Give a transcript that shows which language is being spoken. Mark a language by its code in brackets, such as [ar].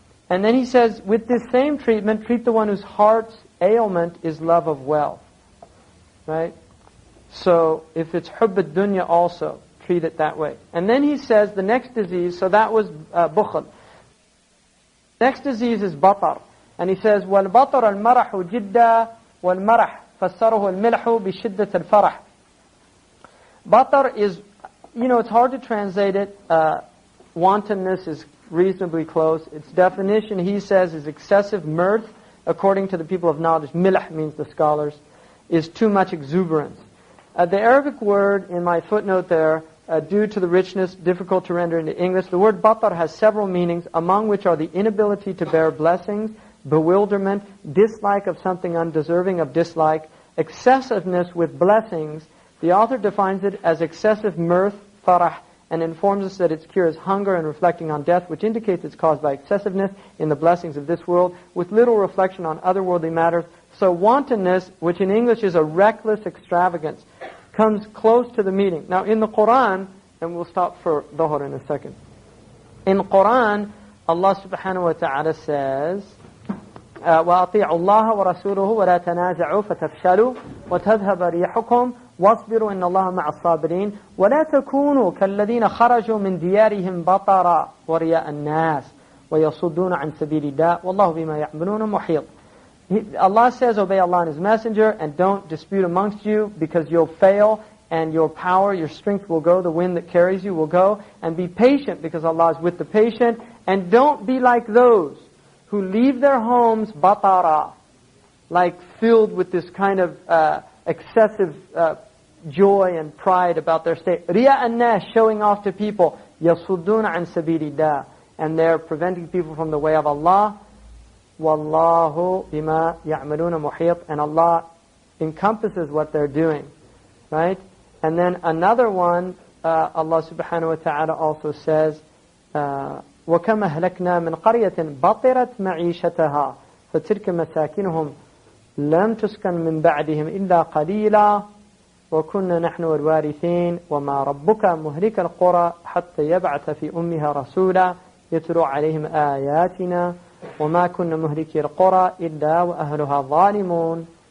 [en] And then he says, with this same treatment, treat the one whose heart's ailment is love of wealth. Right? So, if it's hubb ad-dunya also, treat it that way. And then he says, the next disease, so that was bukhl. Next disease is batar. And he says, [ar] وَالْبَطَرَ الْمَرَحُ جِدًّا وَالْمَرَحُ فَسَّرَهُ الْمِلْحُ بِشِدَّةِ الْفَرَحِ. [en] Batar is, it's hard to translate it. Wantonness is reasonably close. Its definition, he says, is excessive mirth. According to the people of knowledge, milah means the scholars, is too much exuberance. The Arabic word in my footnote there, due to the richness, difficult to render into English, the word batar has several meanings, among which are the inability to bear blessings, bewilderment, dislike of something undeserving of dislike, excessiveness with blessings. The author defines it as excessive mirth, farah, and informs us that its cure is hunger and reflecting on death, which indicates it's caused by excessiveness in the blessings of this world, with little reflection on otherworldly matters. So wantonness, which in English is a reckless extravagance, comes close to the meaning. Now in the Quran, and we'll stop for Dhuhr in a second. In the Quran, Allah subhanahu wa ta'ala says, [ar] وَأَطِيعُوا اللَّهَ وَرَسُولُهُ وَلَا تَنَازَعُوا فَتَفْشَلُوا وَتَذْهَبَ رِيحُكُمْ وَاصْبِرُوا إِنَّ اللَّهَ مَعَ الصَّابِرِينَ وَلَا تَكُونُوا كَالَّذِينَ خَرَجُوا مِنْ دِيَارِهِمْ بَطَرًا وَرِيَاءَ النَّاسِ وَيَصُدُّونَ عَنْ سَبِيلِ اللَّهِ وَاللَّهُ بِمَا يَعْمَلُونَ مُحِيطٌ. [en] Allah says, obey Allah and His Messenger, and don't dispute amongst you, because you'll fail, and your power, your strength will go, the wind that carries you will go, and be patient, because Allah is with the patient, and don't be like those who leave their homes batara, like filled with this kind of excessive joy and pride about their state. Riya an-nas, showing off to people. [ar] يَصُدُّونَ عَنْ سَبِيلِ اللَّهِ, [en] and they're preventing people from the way of Allah. [ar] وَاللَّهُ بِمَا يَعْمَلُونَ مُحِيطٌ, [en] and Allah encompasses what they're doing. Right? And then another one, Allah subhanahu wa ta'ala also says, [ar] وَكَمْ أَهْلَكْنَا مِنْ قَرْيَةٍ بَطِرَتْ مَعِيشَتَهَا فَتِلْكَ مَسَاكِنُهُمْ لَمْ تُسْكَنْ مِنْ بَعْدِهِمْ إِلَّا قَلِيلًا وَكُنَّا نَحْنُ الْوَارِثِينَ وَمَا رَبُّكَ مُهْلِكَ الْقُرَى حَتَّى يَبْعَثَ فِي أُمِّهَا رَسُولًا يَتْلُو عَلَيْهِمْ آيَاتِنَا وَمَا كُنَّا مُهْلِكِي الْقُرَى إِلَّا وَأَهْلُهَا ظَالِمُونَ